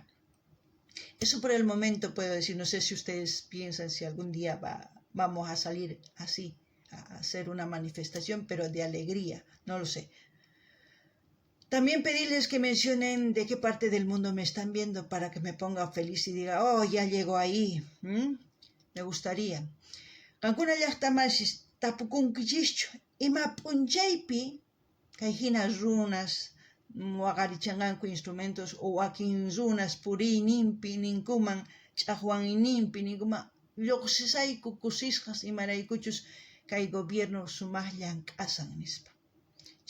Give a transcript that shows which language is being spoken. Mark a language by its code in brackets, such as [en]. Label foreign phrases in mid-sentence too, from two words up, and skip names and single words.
[es] Eso por el momento puedo decir. No sé si ustedes piensan si algún día vamos a salir así, a hacer una manifestación, pero de alegría. No lo sé. También pedirles que mencionen de qué parte del mundo me están viendo para que me ponga feliz y diga, oh, ya llego ahí. Me gustaría. [qu] Kankuna llaqtamasis tapukunkichischu ima p'unchaypi kay hina runas waqarichanqanku instrumentos o wakin runas puriyninpi ninkuman ch'aqwayninpi ninkuman lluqsisayku kusisqas imaraykuchus kay gobierno sumaqllan k'asan nispa.